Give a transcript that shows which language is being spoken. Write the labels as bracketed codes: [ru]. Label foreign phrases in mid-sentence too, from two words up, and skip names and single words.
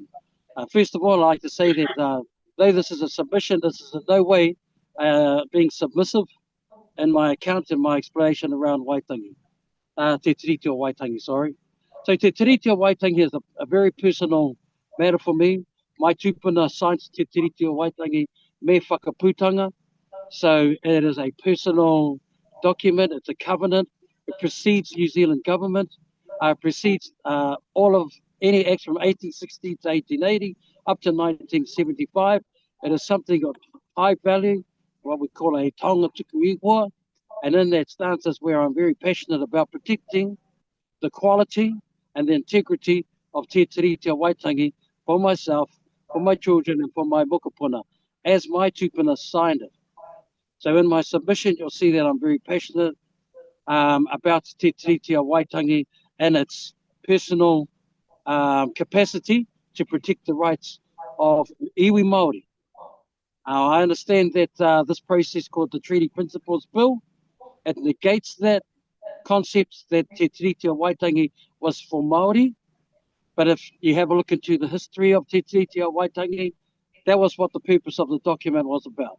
[en] First of all, I'd like to say that though this is a submission, this is in no way being submissive in my account and my explanation around Waitangi. Te Tiriti o Waitangi, sorry. So Te Tiriti o Waitangi is a very personal matter for me. My tūpuna signs Te Tiriti o Waitangi [mi] me whakaputanga. [en] So it is a personal document, it's a covenant. It precedes New Zealand government. It precedes all of any acts from 1860 to 1880 up to 1975. It is something of high value, what we call a [mi] taonga tuku iwa. [en] And in that stance is where I'm very passionate about protecting the quality and the integrity of Te Tiriti o Waitangi for myself, for my children, and for my mokopuna, as my tūpuna signed it. So in my submission, you'll see that I'm very passionate about Te Tiriti o Waitangi and its personal capacity to protect the rights of [mi] iwi Māori. [en] I understand that this process called the Treaty Principles Bill, it negates that concept that Te Tiriti o Waitangi was for Māori. But if you have a look into the history of Te Tiriti o Waitangi, that was what the purpose of the document was about.